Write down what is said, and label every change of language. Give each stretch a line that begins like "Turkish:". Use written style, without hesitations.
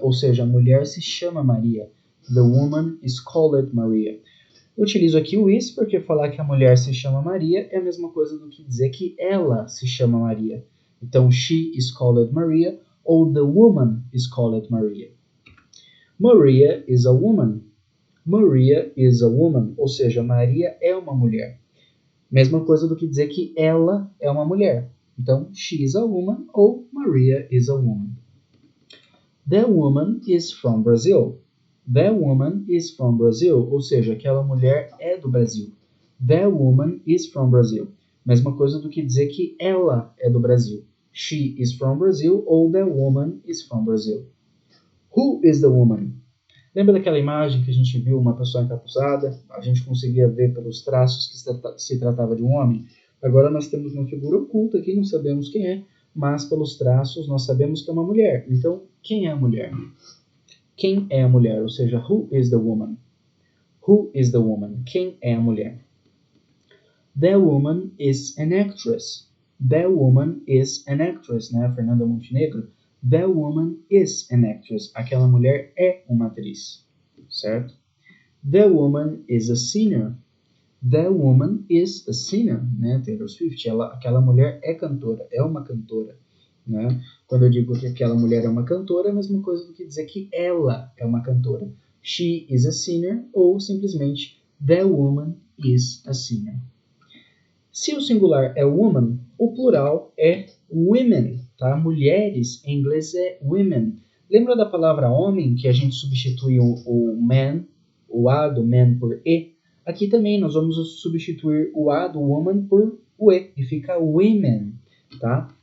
Portuguese: Ou seja, a mulher se chama Maria.
English: The woman is called Maria.
Portuguese: Eu utilizo aqui o is porque falar que a mulher se chama Maria é a mesma coisa do que dizer que ela se chama Maria. Então,
English: she is called Maria
Portuguese: ou
English: the woman is called Maria. Maria is a woman. Maria is a woman,
Portuguese: ou seja, Maria é uma mulher. Mesma coisa do que dizer que ela é uma mulher. Então,
English: she is a woman
Portuguese: ou
English: Maria is a woman. The woman is from Brazil. The woman is from Brazil,
Portuguese: ou seja, aquela mulher é do Brasil.
English: The woman is from Brazil.
Portuguese: Mesma coisa do que dizer que ela é do Brasil.
English: She is from Brazil
Portuguese: ou
English: the woman is from Brazil. Who is the woman?
Portuguese: Lembra daquela imagem que a gente viu uma pessoa encapuzada? A gente conseguia ver pelos traços que se tratava de um homem. Agora nós temos uma figura oculta aqui, não sabemos quem é, mas pelos traços nós sabemos que é uma mulher. Então, quem é a mulher? Quem é a mulher? Ou seja,
English: who is the woman? Who is the woman?
Portuguese: Quem é a mulher?
English: The woman is an actress. The woman is an actress,
Portuguese: né?
English: Fernanda Montenegro. The woman is an actress.
Portuguese: Aquela mulher é uma atriz, certo?
English: The woman is a singer. The woman is a singer,
Portuguese: né? Taylor Swift, aquela mulher é cantora, é uma cantora, né? Quando eu digo que aquela mulher é uma cantora, é a mesma coisa do que dizer que ela é uma cantora.
English: She is a singer
Portuguese: ou simplesmente
English: the woman is a singer.
Portuguese: Se o singular é woman, o plural é women, tá? Mulheres em inglês é women. Lembra da palavra homem que a gente substitui o man, o a do man por e? Aqui também nós vamos substituir o a do woman por o e e fica women, tá?